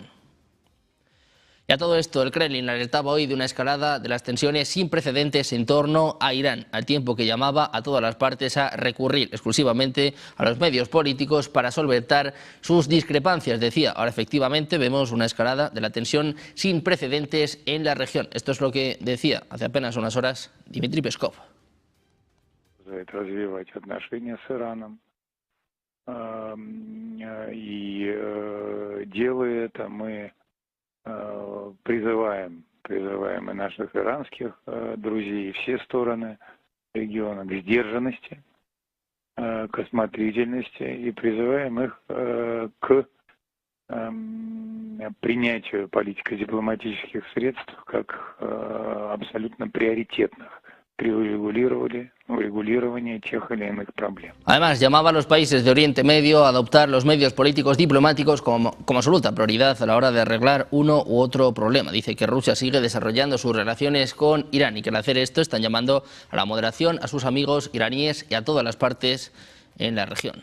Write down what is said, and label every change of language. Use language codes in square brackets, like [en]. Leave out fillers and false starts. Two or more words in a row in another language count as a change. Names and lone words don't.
[es] Y a todo esto, el Kremlin alertaba hoy de una escalada de las tensiones sin precedentes en torno a Irán, al tiempo que llamaba a todas las partes a recurrir exclusivamente a los medios políticos para solventar sus discrepancias. Decía, ahora efectivamente vemos una escalada de la tensión sin precedentes en la región. Esto es lo que decía hace apenas unas horas Dmitry Peskov. [ru] Развивать отношения с Ираном. И делая это, мы призываем и наших иранских друзей, и все стороны региона к сдержанности, к осмотрительности, и призываем их к принятию политико-дипломатических средств как абсолютно приоритетных при урегулировании тех или иных проблем. [es] Además, llamaba a los países de Oriente Medio a adoptar los medios políticos diplomáticos como absoluta prioridad a la hora de arreglar uno u otro problema. Dice que Rusia sigue desarrollando sus relaciones con Irán y que al hacer esto están llamando a la moderación a sus amigos iraníes y a todas las partes en la región.